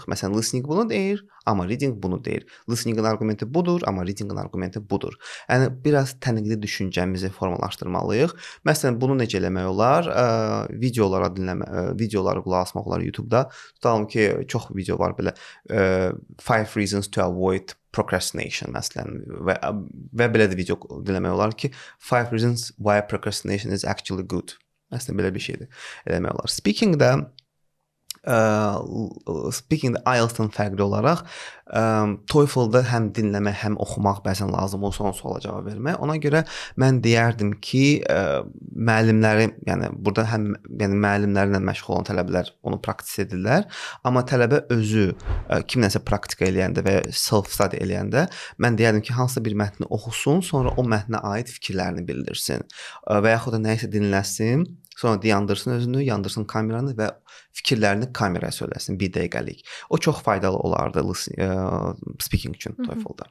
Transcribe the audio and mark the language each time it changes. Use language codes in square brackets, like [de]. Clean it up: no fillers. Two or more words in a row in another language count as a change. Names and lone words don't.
[az] Məsələn, listening bunu deyir, amma reading bunu deyir. Listeningin arqumenti budur, amma readingin arqumenti budur. Yəni biraz tənqidi düşüncəmizi formalaşdırmalıyıq. Məsələn, bunu necə eləmək olar? Videoları qulaq asmaq olar YouTube-da. Tutalım ki, çox video var belə [en] 5 reasons to avoid procrastination [az] məsələn və belə də video dinləmək olar ki, [en] 5 reasons why procrastination is actually good. [az] Məsələn belə bir şeydir. Eləmək olar. Speaking-də IELTS-dan fərqli olaraq TOEFL-da həm dinləmək, həm oxumaq bəzən lazım olsa o suala cavab vermək. Ona görə mən deyərdim ki, müəllimləri, yəni burada həm müəllimlərlə məşğul olan tələbələr onu praktis edirlər, amma tələbə özü kimləsə praktika eləyəndə və self-study eləyəndə mən deyərdim ki, hansısa bir mətni oxusun, sonra o mətnə aid fikirlərini bildirsin və yaxud da nəyisə dinləsin. Sonra dayandırsın özünü, yandırsın kameranı və fikirlərini kameraya söyləsin 1 dəqiqəlik. O çox faydalı olardı speaking üçün TOEFL-da.